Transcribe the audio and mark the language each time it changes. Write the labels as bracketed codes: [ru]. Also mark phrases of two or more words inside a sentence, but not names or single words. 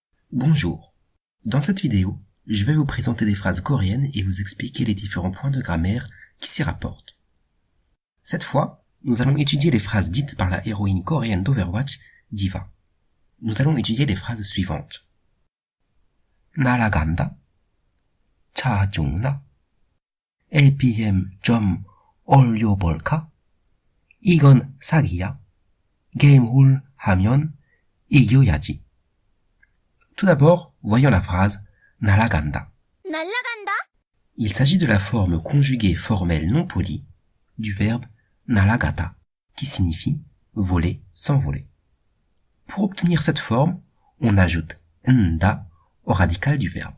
[fr] Bonjour. Dans cette vidéo, je vais vous présenter des phrases coréennes et vous expliquer les différents points de grammaire qui s'y rapportent. Cette fois, nous allons étudier les phrases dites par la héroïne coréenne d'Overwatch, Diva. Nous allons étudier les phrases suivantes. [ko] 날아간다, 차 죽나, APM 좀 올려볼까, 이건 사기야, 게임을 하면 이겨야지. [fr] Tout d'abord, voyons la phrase 날아간다. [ko] 날아간다. [fr] Il s'agit de la forme conjuguée formelle non polie du verbe 날아가다, qui signifie voler, s'envoler. Pour obtenir cette forme, on ajoute nda au radical du verbe.